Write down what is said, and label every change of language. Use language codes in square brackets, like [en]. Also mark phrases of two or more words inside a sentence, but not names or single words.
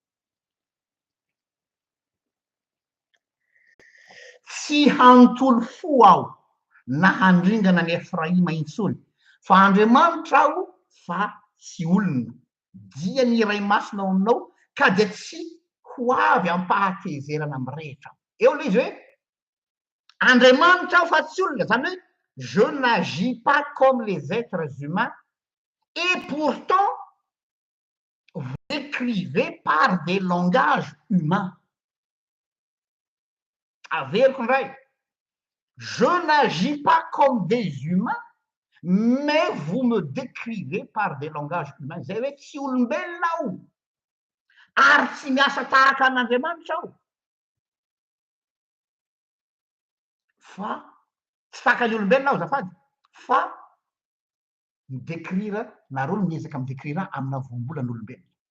[mg] Tsy hanontolo fo aho na handringana ny Efraima intsony, fa Andriamanitra aho fa tsy olona. Dia ny iray masina ao aminao ka dia tsy ho avy ampahatezerana amirehetra eo le izy hoe andriamanitra aho fa tsy olona zany hoe [fr] je n'agis pas comme les êtres humains et pourtant vous écrivez par des langages humains. [mg] Averiko ndray, [fr] je n'agis pas comme des humains, mais vous me décrivez par des langages humains. [mg] Zay hoe tsy olombelona aho ary tsy miasa tahaka an'Andriamanitra aho. Fa tsy tahaka ny olombelona aho zafady, fa midekrira nareo no miezaka midekrira amina voambolan'olombelona.